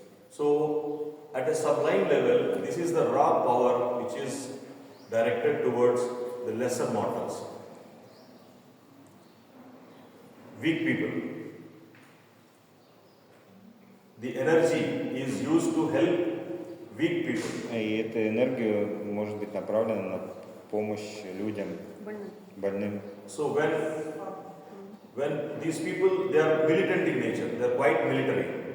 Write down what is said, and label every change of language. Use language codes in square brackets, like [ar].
[en] So at a sublime level, this is the raw power which is directed towards the lesser mortals, weak people. The energy is used to help weak people. [ru] И эта энергия может быть направлена на помощь людям, больным. [en] So when these people, they are militant in nature, they are quite military.